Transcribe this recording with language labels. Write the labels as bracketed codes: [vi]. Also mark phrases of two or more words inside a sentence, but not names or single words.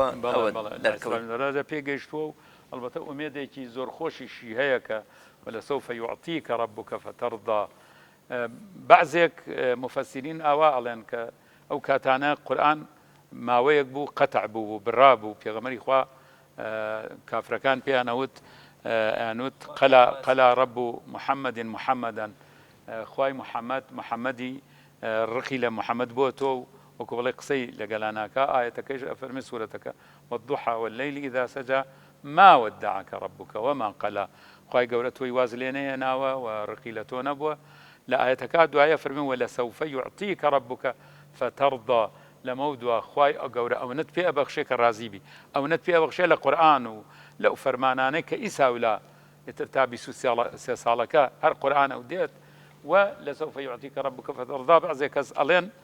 [ckb] دەرکەوت پێگەیشتووە و ئەلبەتە ئومێدێکی زۆر خۆشیشی هەیە کە [ar] وەلەسەوفە یوعطیکە ڕەبوکە فتەرضا [ckb] بەعزێک مفەسرین ئاوا ئەڵێن کە ئەو کاتانە قورئان ماوەیەک بوو قەتع بوو بڕا بوو پێغەمبەری خوا کافرەکان پێیانەوت [ar] قەلا ڕەب محەممەد محەممەدەن [ckb] خوای محەممەدی ڕقی لە محەممەد بۆ تۆ وەکو بڵێ قسەی لەگەلاناکە ئاەتەکەیش ئەفەرمی سوورەتەکە [ar] والضحى والليل إذا سجى ما ودعك ربك وما قلى [ckb] خوای گەورە تۆی واز لێ نەهێناوە و ڕقی لە تۆ نەبووە لە ئاەتەکە دوایە فەرمی [ar] وەلەسەوفە یوعطیکە ڕەبوکە فتەرضا [ckb] لەمە دووە خوای گەورە ئەوەت پێ ئەبەخشێ کە ڕازی بی ئەوەت پێ ئەبەخشێ لە قورئان و لەو فەرمانانەی کە ئیساولا ئیتر تا 23 ساڵەکە هەر قورئان ئەو دێت و [ar] لەسەوفە یوعطیکە ڕەبوکە فتەرضا [ckb] بەعزێک کەس ئەڵێن